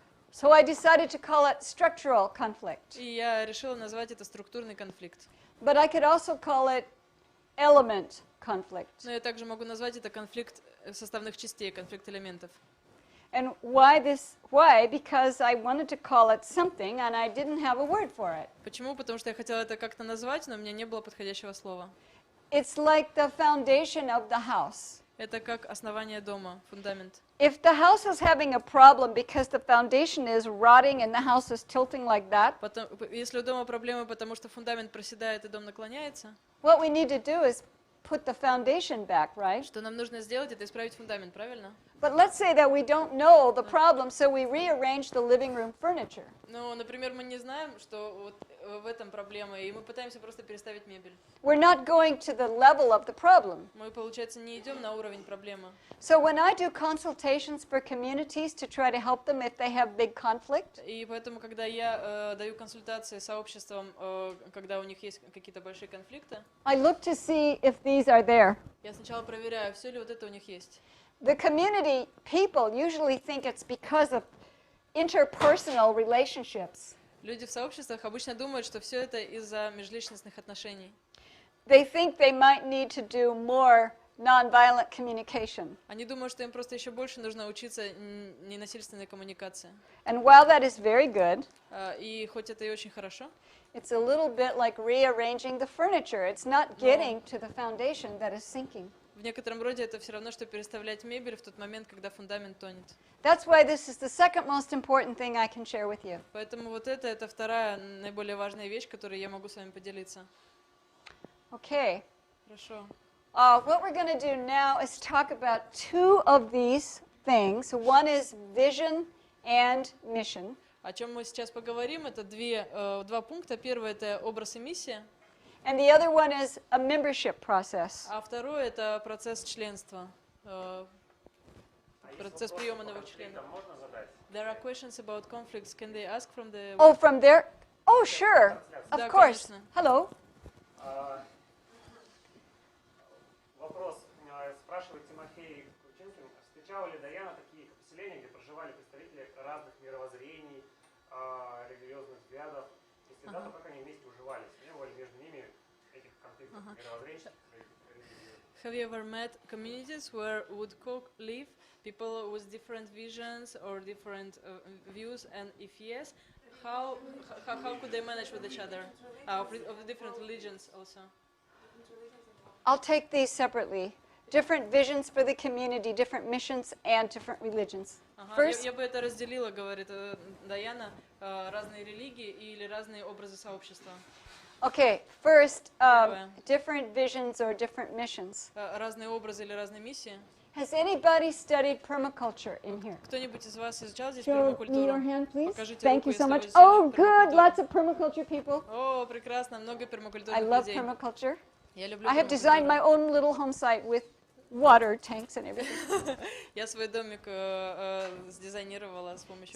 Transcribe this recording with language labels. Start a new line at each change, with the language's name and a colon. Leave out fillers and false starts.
English: So I decided to call it structural conflict.
Russian: И я решила назвать это структурный конфликт.
English: But I could also call it element conflict.
Russian: Но я также могу назвать это конфликт составных частей, конфликт элементов.
English: And why this? Why? Because I wanted to call it something, and I didn't have a word for it.
Russian: Почему? Потому что я хотела это как-то назвать, но у меня не было подходящего слова.
English: It's like the foundation of the house.
Russian: Это как основание дома, фундамент.
English: If the house is having a problem because the foundation is rotting and the house is tilting like that,
Russian: Потом, если у дома проблемы, потому что фундамент проседает и дом наклоняется,
English: what we need to do is put the foundation back, right?
Russian: что нам нужно сделать, это исправить фундамент, правильно?
English: But let's say that we don't know the problem, so we rearrange the living room furniture.
Russian: Ну, например, мы не знаем, что вот в этом проблема, и мы пытаемся просто переставить мебель.
English: We're not going to the level of the problem.
Russian: Мы, получается, не идем на уровень проблемы.
English: So when I do consultations for communities to try to help them if they have big conflict,
Russian: И поэтому, когда я даю консультации сообществам, когда у них есть какие-то большие конфликты,
English: I look to see if these are there.
Russian: я сначала проверяю, все ли вот это у них есть.
English: The community people usually think it's because of interpersonal relationships.
Russian: Люди в сообществах обычно думают, что все это из-за межличностных отношений.
English: They think they might need to do more nonviolent communication.
Russian: Они думают, что им просто еще больше нужно учиться ненасильственной коммуникации.
English: And while that is very good,
Russian: И хоть это и очень хорошо,
English: it's a little bit like rearranging the furniture. It's not getting to the foundation that is sinking.
Russian: в некотором роде это все равно, что переставлять мебель в тот момент, когда фундамент тонет.
English: That's why this is the second most important thing I can share with you.
Russian: Поэтому вот это вторая наиболее важная вещь, которой я могу с вами поделиться.
English: Okay.
Russian: Хорошо.
English: What we're going to do now is talk about two of these things. One is vision and mission.
Russian: О чем мы сейчас поговорим, это два пункта. Первый — это образ и миссия,
English: And the other one is a membership process.
Russian: а второй — это процесс членства, процесс приема новых членов. Можно задать?
English: There are questions about conflicts. Can they ask from the... Oh, from there? Oh, sure. Of
Russian: Да, course. конечно.
English: Hello.
Russian: Вопрос спрашивает Тимофей Кучинкин. Встречала ли Даяна такие поселения, где проживали представители разных мировоззрений, религиозных взглядов? Если да, то как они вместе уживались? Не было ли между ними этих конфликтов мировоззренческих?
English: Have you ever met communities where would live people with different visions or different views? And if yes, how could they manage with each other? Of the different religions also. I'll take these separately. Different visions for the community, different missions, and different religions. First,
Russian: Я бы это разделила, говорит Даяна, разные религии или разные образы сообщества.
English: okay, first, different visions or different missions.
Russian: Разные образы или разные миссии.
English: Has anybody studied permaculture in here?
Russian: Кто-нибудь из вас изучал здесь
English: Show me your
Russian: пермакультуру?
English: hand, please.
Russian: Покажите
English: Thank
Russian: руку,
English: you so
Russian: если вы
English: much.
Russian: изучали
English: Oh, good. пермакультуру. Lots of permaculture people.
Russian: О, прекрасно, много
English: I
Russian: пермакультурных
English: love
Russian: людей.
English: permaculture.
Russian: Я люблю
English: I have designed my
Russian: пермакультуру.
English: own little home site with water tanks and everything.
Russian: Я свой домик сдизайнировала с помощью